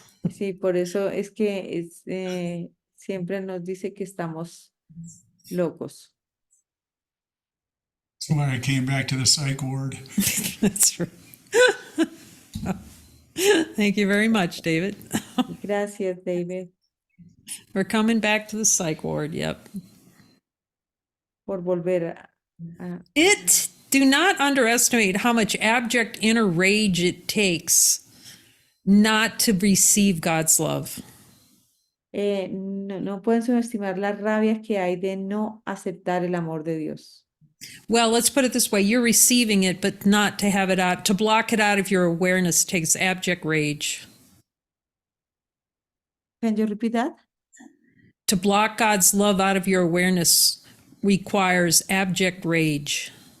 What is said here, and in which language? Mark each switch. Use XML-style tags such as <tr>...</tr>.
<es>Sí, por eso es que siempre nos dice que estamos locos.</es> <en>That's why I came back to the psych ward. That's right. Thank you very much, David.</en> <es>Gracias, David,</es> <en>We're coming back to the psych ward. Yep.</en> <es>por volver a</es> <en>Do not underestimate how much abject inner rage it takes not to receive God's love.</en> <es>no pueden subestimar la rabia que hay de no aceptar el amor de Dios.</es> <en>Well, let's put it this way. You're receiving it, but not to have it out. To block it out of your awareness takes abject rage. Can you repeat that? To block God's love out of your awareness requires abject rage.</en>